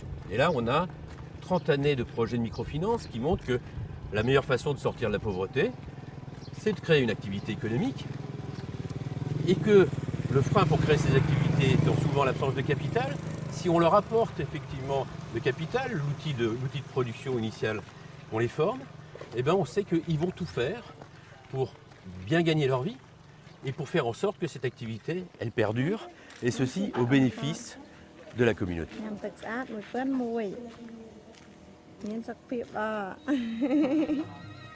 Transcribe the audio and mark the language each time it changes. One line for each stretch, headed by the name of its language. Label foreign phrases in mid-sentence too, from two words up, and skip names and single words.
French: Et là, on a 30 années de projets de microfinance qui montrent que la meilleure façon de sortir de la pauvreté, c'est de créer une activité économique et que le frein pour créer ces activités étant souvent l'absence de capital, si on leur apporte effectivement le capital, l'outil de production initial, on les forme, eh ben on sait qu'ils vont tout faire pour bien gagner leur vie et pour faire en sorte que cette activité, elle perdure, et ceci au bénéfice de la communauté.
Khmer: ញ៉ាំទឹកស្អាតមួយប៉ិនមួយមានសុខភាពល្អ